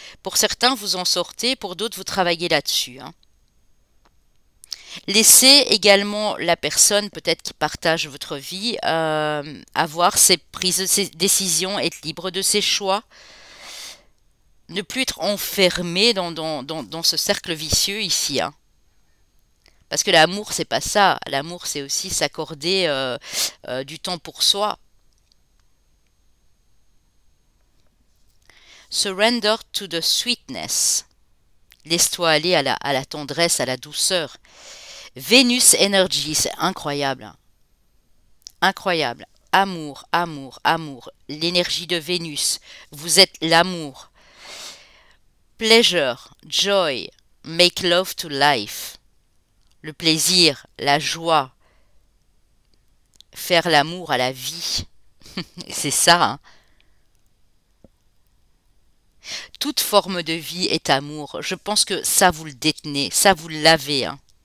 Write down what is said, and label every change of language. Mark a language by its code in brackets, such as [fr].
[fr] Pour certains, vous en sortez, pour d'autres, vous travaillez là-dessus, hein. Laissez également la personne peut-être qui partage votre vie avoir ses prises de ses décisions, être libre de ses choix, ne plus être enfermé dans ce cercle vicieux ici, hein. Parce que l'amour, c'est pas ça. L'amour, c'est aussi s'accorder du temps pour soi. [en] Surrender to the sweetness. [fr] Laisse-toi aller à la tendresse, à la douceur. Vénus Energy, c'est incroyable, hein. Incroyable. Amour, amour, amour. L'énergie de Vénus. Vous êtes l'amour. [en] Pleasure, joy, make love to life. [fr] Le plaisir, la joie, faire l'amour à la vie. C'est ça, hein. Toute forme de vie est amour. Je pense que ça, vous le détenez, ça, vous l'avez, hein.